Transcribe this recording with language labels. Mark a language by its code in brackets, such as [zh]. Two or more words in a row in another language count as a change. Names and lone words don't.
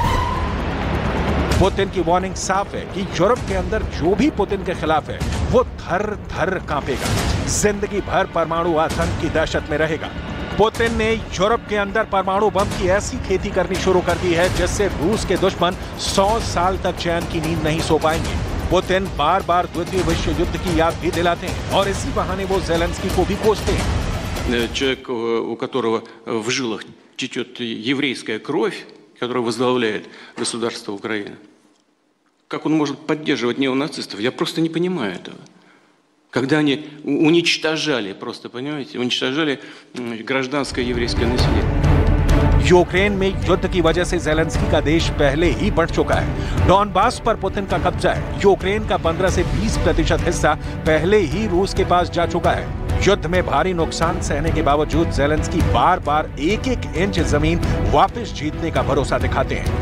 [hi] पुतिन की वार्निंग साफ है कि यूरोप के अंदर जो भी पुतिन के खिलाफ है वो थर थर कांपेगा, जिंदगी भर परमाणु आतंक की दहशत में रहेगा। पुतिन ने यूरोप के अंदर परमाणु बम की ऐसी खेती करनी शुरू कर दी है जिससे रूस के दुश्मन 100 साल तक चैन की नींद नहीं सो पाएंगे। पुतिन बार बार द्वितीय विश्व युद्ध की याद भी दिलाते हैं और इसी बहाने वो ज़ेलेंस्की को भी कोसते हैं। [ru] Человек, у которого в жилах течет еврейская кровь, который возглавляет государство Украины, как он может поддерживать неонацистов? Я просто не понимаю этого. Когда они уничтожали, просто, понимаете, уничтожали гражданское еврейское население. [hi] यूक्रेन में युद्ध की वजह से ज़ेलेंस्की का देश पहले ही बढ़ चुका है। डॉनबास पर पुतिन का कब्जा है। यूक्रेन का 15 से 20% हिस्सा पहले ही रूस के पास जा चुका है। युद्ध में भारी नुकसान सहने के बावजूद ज़ेलेंस्की बार बार एक-एक इंच जमीन वापस जीतने का भरोसा दिखाते हैं।